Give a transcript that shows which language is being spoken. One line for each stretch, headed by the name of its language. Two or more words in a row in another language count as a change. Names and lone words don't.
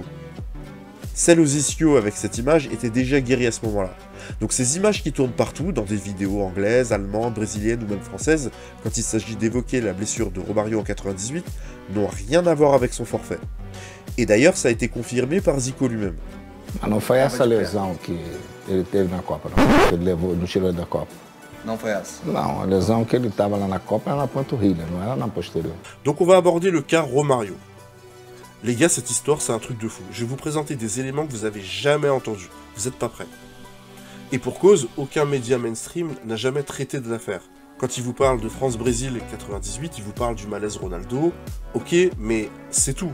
French: Celle aux ischios avec cette image était déjà guérie à ce moment-là. Donc ces images qui tournent partout, dans des vidéos anglaises, allemandes, brésiliennes ou même françaises, quand il s'agit d'évoquer la blessure de Romario en 98, n'ont rien à voir avec son forfait. Et d'ailleurs, ça a été confirmé par Zico lui-même.
Portuguese: Mas não foi essa lesão que ele teve na Copa, não. Que ele levou, não tirou da Copa. Não foi essa? Não, a lesão que ele estava lá na Copa era na panturrilha, não era na posterior.
French: Donc on va aborder le cas Romario. Les gars, cette histoire, c'est un truc de fou. Je vais vous présenter des éléments que vous avez jamais entendus. Vous n'êtes pas prêts. Et pour cause, aucun média mainstream n'a jamais traité de l'affaire. Quand il vous parle de France-Brésil 98, il vous parle du malaise Ronaldo, ok, mais c'est tout.